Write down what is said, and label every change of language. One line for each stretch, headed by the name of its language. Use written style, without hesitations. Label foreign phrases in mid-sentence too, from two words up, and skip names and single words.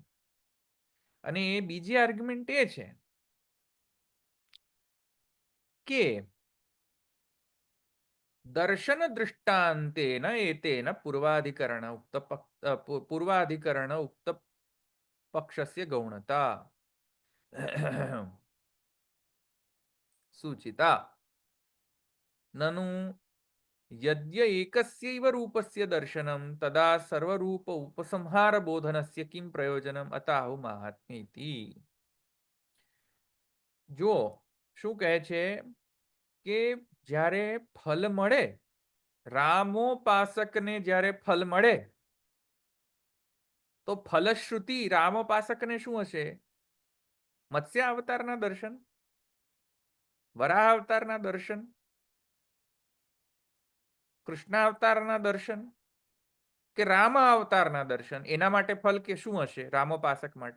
Gujarati: અને એ બીજી આર્ગ્યુમેન્ટ એ છે કે
Sanskrit: દર્શન દૃષ્ટાંતેન એતેન પૂર્વાધિકરણ ઉક્ત પક્ષસ્ય ગૌણતા સૂચિતા. નનુ यद्य एकस्यैव रूपस्य दर्शनं तदा सर्वरूप उपसंहार बोधनस्य किं प्रयोजनम अताहु महात्म्येति.
Gujarati: જો શું કહે છે કે જ્યારે ફલ મળે રામોપાસકને જ્યારે ફલ મળે તો ફલશ્રુતિ રામોપાસકને શું હશે? મત્સ્ય અવતારના દર્શન, વરાહ અવતારના દર્શન, કૃષ્ણ અવતારના દર્શન કે રામ અવતારના દર્શન, એના માટે ફલ કે શું હશે રામોપાસક માટે?